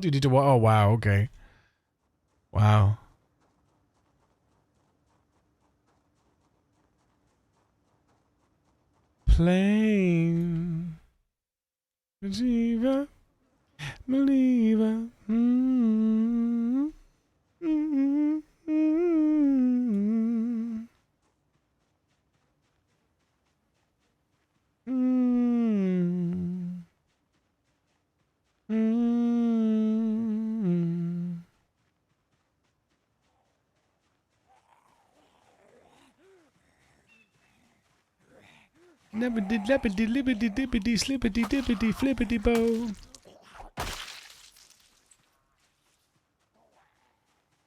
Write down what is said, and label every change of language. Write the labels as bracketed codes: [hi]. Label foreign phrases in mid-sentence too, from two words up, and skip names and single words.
[en] You need to. Oh wow. Okay. Wow. Plain. Believer. Believer. Mm-hmm. Mm-hmm. Mm-hmm. Mm-hmm. Mm-hmm. Nabbity lappity lippity dippity slippity dippity flippity bow.